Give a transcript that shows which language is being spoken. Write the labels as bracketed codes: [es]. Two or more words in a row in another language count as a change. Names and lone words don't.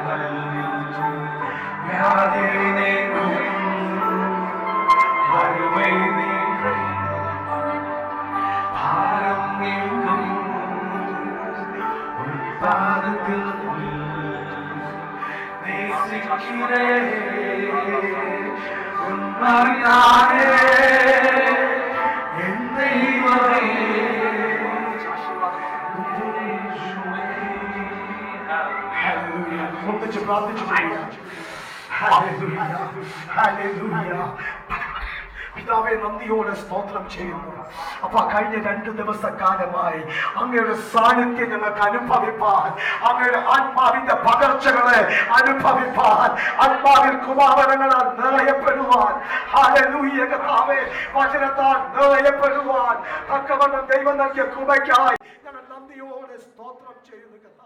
[ta] வியாதி நீங்கும், வறுமை நீங்கும், பாரம் நீங்கும் உன் பாதத்தில். நேசிக்கிறேன் உன்னைத்தானே என் தெய்வமே. [ml] ഒന്നിച്ച് പ്രാർത്ഥിച്ചു. പിതാവേ, നന്ദിയോടെ സ്തോത്രം ചെയ്യുന്നു. അപ്പൊ കഴിഞ്ഞ 2 ദിവസക്കാലമായി അങ്ങയുടെ സാന്നിധ്യം ഞങ്ങൾക്ക് അനുഭവിപ്പാൻ, അങ്ങയുടെ ആത്മാവിന്റെ പകർച്ചകളെ അനുഭവിപ്പാൻ, ആത്മാവിൽ കുമാരങ്ങളാൽ നിറയപ്പെടുവാൻ, ഹല്ലേലൂയ കർത്താവേ, വചനത്താൽ നിറയപ്പെടുവാൻ തക്കവണ്ണം ദൈവം നൽകിയ കൃപയ്ക്കായി ഞങ്ങൾ നന്ദിയോടെ സ്തോത്രം ചെയ്യുന്നു കർത്താവേ.